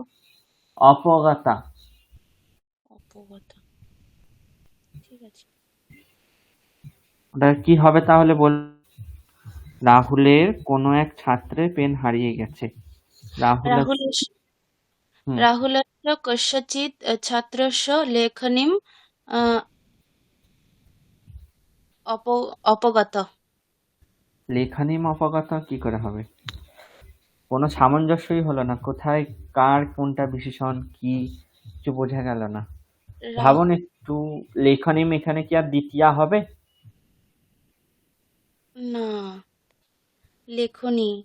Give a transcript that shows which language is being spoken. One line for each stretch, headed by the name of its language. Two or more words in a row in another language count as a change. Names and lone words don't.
Bangla: অপগাতা। অপগত, ঠিক আছে। ওটা কি হবে তাহলে বল? রাহুলের কোনো এক ছাত্রের পেন হারিয়ে গেছে। রাহুল। রাহুল হুম
Sanskrit: রাহুলस्य कस्यचित् छात्रस्य लेखनीम् अ, अपगत। লেখানিম অপগাতা
Bangla: কি করে হবে? কোনো সামঞ্জস্যই হলো না, কোথায় কার কোনটা বিশেষণ কি কিছু বোঝা গেল না। রাহু ভাবুন একটু, লেখনিম এখানে কি আর দ্বিতীয়া হবে? না, লেখনী।